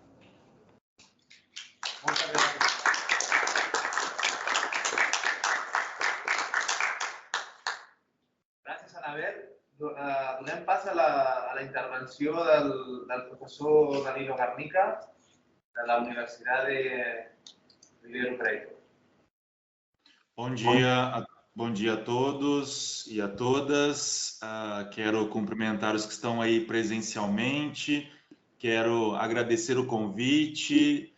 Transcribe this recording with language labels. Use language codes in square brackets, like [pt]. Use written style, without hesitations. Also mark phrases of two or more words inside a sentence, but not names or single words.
[ca] Moltes gràcies. Gràcies, Anabel. Donem pas a la intervenció del professor Danilo Garnica de la Universidad de Ribeirão Preto. [pt] Bom dia a todos e a todas. Quero cumprimentar os que estão aí presencialmente. Quero agradecer o convite.